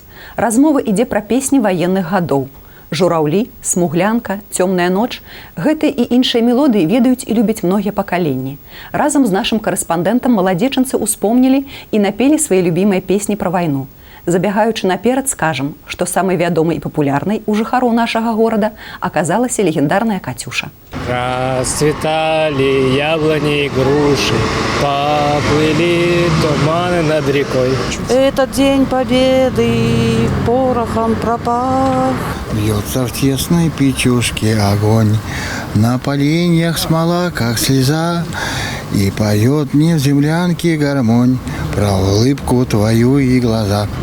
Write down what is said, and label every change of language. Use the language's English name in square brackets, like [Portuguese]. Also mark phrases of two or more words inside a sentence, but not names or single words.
[Belarusian] Размова ідзе пра песні ваенных гадоў. Жураўлі, смуглянка, цёмная ноч – гэтыя і іншыя мелодыі ведаюць і любяць многія пакаленні. Разам з нашым карэспандэнтам маладзечанцы ўспомнілі і напелі свае любімыя песні пра вайну. Забягаючы наперад, скажам, што самай вядомай і папулярнай у жыхароў нашага горада аказалася легендарная Катюша. [Russian] Расцветали яблони и груши, поплыли туманы над рекой. Этот день победы порохом пропах. Бьется в тесной печушке огонь, на поленьях смола, как слеза, и поет мне в землянке гармонь про улыбку твою и глаза.